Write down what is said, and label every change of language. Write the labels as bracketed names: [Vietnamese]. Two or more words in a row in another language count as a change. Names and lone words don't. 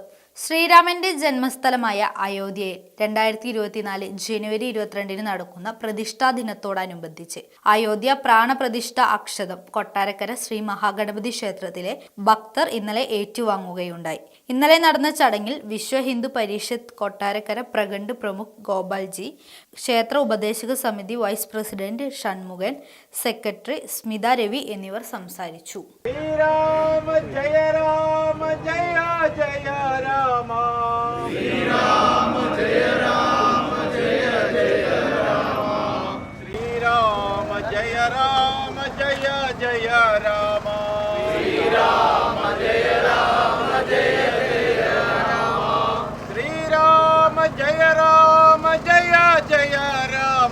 [Malayalam] ശ്രീരാമന്റെ ജന്മസ്ഥലമായ അയോധ്യയിൽ 2024 ജനുവരി 22 നടക്കുന്ന പ്രതിഷ്ഠാ ദിനത്തോടനുബന്ധിച്ച് അയോധ്യ പ്രാണപ്രതിഷ്ഠ അക്ഷതം കൊട്ടാരക്കര ശ്രീ മഹാഗണപതി ക്ഷേത്രത്തിലെ ഭക്തർ ഇന്നലെ ഏറ്റുവാങ്ങുകയുണ്ടായി. ഇന്നലെ നടന്ന ചടങ്ങിൽ വിശ്വ ഹിന്ദു പരിഷത്ത് കൊട്ടാരക്കര പ്രഖണ്ഡ് പ്രമുഖ് ഗോപാൽജി, ക്ഷേത്ര ഉപദേശക സമിതി വൈസ് പ്രസിഡന്റ് ഷൺമുഖൻ, സെക്രട്ടറി സ്മിത രവി എന്നിവർ സംസാരിച്ചു. [Hindi] राम जय जय राम श्री राम जय राम जय जय राम श्री राम जय राम जय जय राम श्री राम जय राम जय जय राम श्री राम जय राम जय जय राम